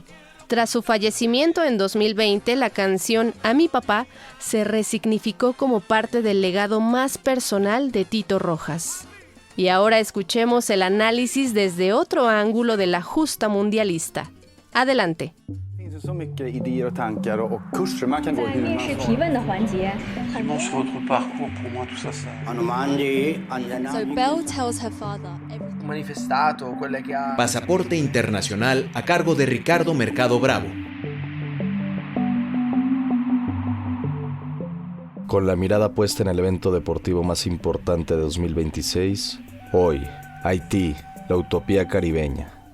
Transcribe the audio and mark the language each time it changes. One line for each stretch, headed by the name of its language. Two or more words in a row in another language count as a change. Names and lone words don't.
Spanish: Tras su fallecimiento en 2020, la canción A mi papá se resignificó como parte del legado más personal de Tito Rojas. Y ahora escuchemos el análisis desde otro ángulo de la justa mundialista. Adelante.
Swedish: Så mycket idéer och tankar och kurser man kan gå hur man
English: So Belle tells her father
Italian: manifestato, quelle che ha...
Spanish: Pasaporte Internacional a cargo de Ricardo Mercado Bravo. Con la mirada puesta en el evento deportivo más importante de 2026, hoy, Haití, la utopía caribeña.